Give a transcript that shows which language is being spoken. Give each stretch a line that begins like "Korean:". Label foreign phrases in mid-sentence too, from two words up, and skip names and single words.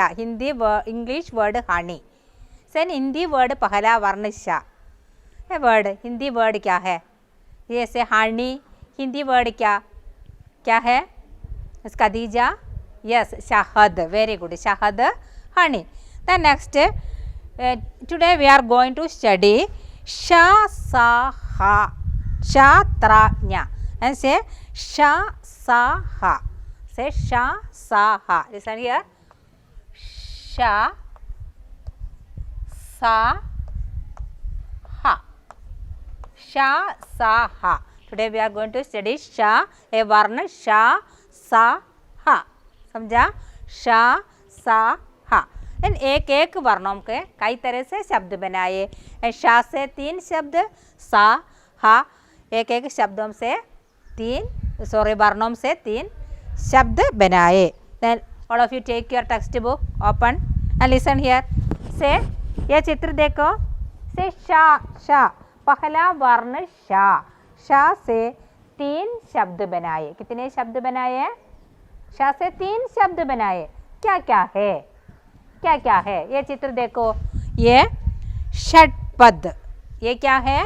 Hindi: हिंदी
English: English word honey
Hindi: से हिंदी वर्ड पहला वर्ण शा. वर्ड हिंदी वर्ड क्या है? जैसे हनी हिंदी वर्ड क्या क्या है? खदीजा. यस, शहद.
English: very good.
Hindi: शहद, हनी.
English: then next today we are going to study sha sa ha.
Hindi: शा त्रा न्या.
English: and say sha sa ha. Say sha sa ha. Listen here. Sha sa ha. Sha sa ha. Today we are going to study sha. A varna sha sa ha.
Hindi: समझा? शा सा हा. इन एक एक वर्णों के कई तरह से शब्द बनाए. शा से 3 शब्द. सा हा एक एक शब्दों से वर्णों से 3 शब्द बनाए.
English: Then all of you take your textbook, open and listen here. Say,
Hindi: ये चित्र देखो. Say शा. पहला वर्ण शा से 3 शब्द बनाए. कितने शब्द बनाए? शा से 3 शब्द बनाए. क्या क्या है? ये चित्र देखो. ये षटपद. ये क्या है?